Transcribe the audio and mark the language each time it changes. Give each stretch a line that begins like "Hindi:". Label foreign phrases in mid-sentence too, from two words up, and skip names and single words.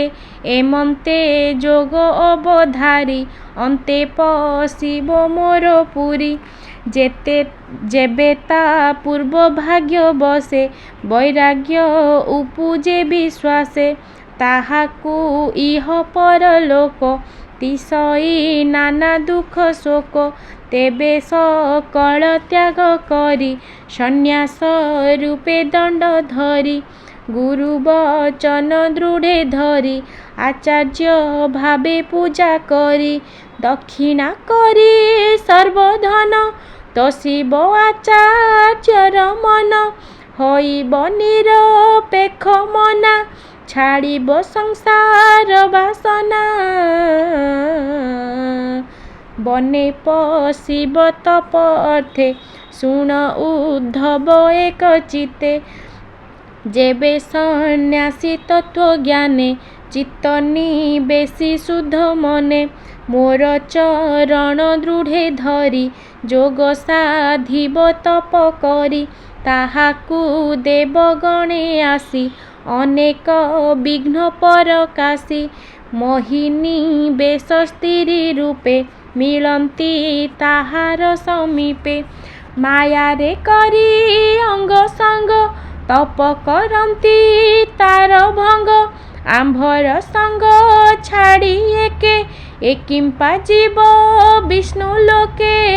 Odia: ଏମନ୍ତେ ଯୋଗ ଅବଧାରି ଅନ୍ତେ ପଶିବ ମୋର ପୁରୀ। ଯେବେ ତା ପୂର୍ବ ଭାଗ୍ୟ ବଶେ ବୈରାଗ୍ୟ ଉପୁଜେ ବିଶ୍ୱାସେ। ତାହାକୁ ଇହ ପରଲୋକ ତିସଇ ନାନା ଦୁଃଖ ଶୋକ। ତେବେ ସକଳ ତ୍ୟାଗ କରି ସନ୍ନ୍ୟାସ ରୂପେ ଦଣ୍ଡ ଧରି। ଗୁରୁ ବଚନ ଦୃଢ଼େ ଧରି ଆଚାର୍ଯ୍ୟ ଭାବେ ପୂଜା କରି। ଦକ୍ଷିଣା କରି ସର୍ବଧନ ତୋଷିବ ଆଚାର୍ଯ୍ୟର ମନ। ହୋଇବ ନିରପେକ୍ଷ ମନା ଛାଡ଼ିବ ସଂସାର ବାସନା। ବନେ ପଶିବ ତପ ଅର୍ଥେ ଶୁଣ ଉଦ୍ଧବ ଏକ ଚିତ୍ତେ। ଯେବେ ସନ୍ନ୍ୟାସୀ ତତ୍ତ୍ୱ ଜ୍ଞାନେ ଚିତ୍ତ ନିବେଶି ଶୁଦ୍ଧ ମନେ। ମୋର ଚରଣ ଦୃଢ଼େ ଧରି ଯୋଗ ସାଧିବ ତପ କରି ତାହାକୁ ଦେବ ଗଣେ ଆସି ଅନେକ ବିଘ୍ନ ପରକାଶୀ ମୋହିନୀ ବେଶ ସ୍ତ୍ରୀ ରୂପେ ମିଳନ୍ତି ତାହାର ସମୀପେ ମାୟାରେ କରି ଅଙ୍ଗ ସଙ୍ଗ ତପ କରନ୍ତି ତାର ଭଙ୍ଗ ଆମ୍ଭର ସଙ୍ଗ ଛାଡ଼ି ଏକିମ୍ପା ଯିବ ବିଷ୍ଣୁ ଲୋକେ